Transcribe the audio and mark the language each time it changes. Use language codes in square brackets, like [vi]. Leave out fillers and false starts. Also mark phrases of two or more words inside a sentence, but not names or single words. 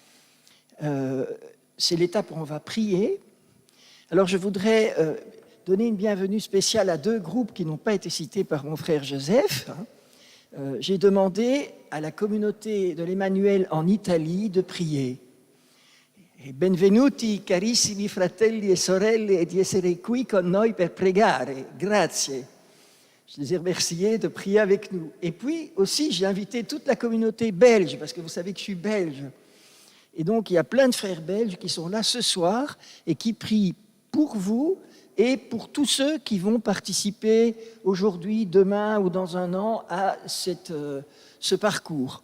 [fr] C'est l'étape où on va prier. Alors je voudrais donner une bienvenue spéciale à 2 groupes qui n'ont pas été cités par mon frère Joseph. J'ai demandé à la communauté de l'Emmanuel en Italie de prier. [it] Benvenuti carissimi fratelli e sorelle di essere qui con noi per pregare. Grazie. [fr] Je les ai remerciés de prier avec nous. Et puis aussi, j'ai invité toute la communauté belge, parce que vous savez que je suis belge. Et donc, il y a plein de frères belges qui sont là ce soir et qui prient pour vous et pour tous ceux qui vont participer aujourd'hui, demain ou dans un an à ce parcours.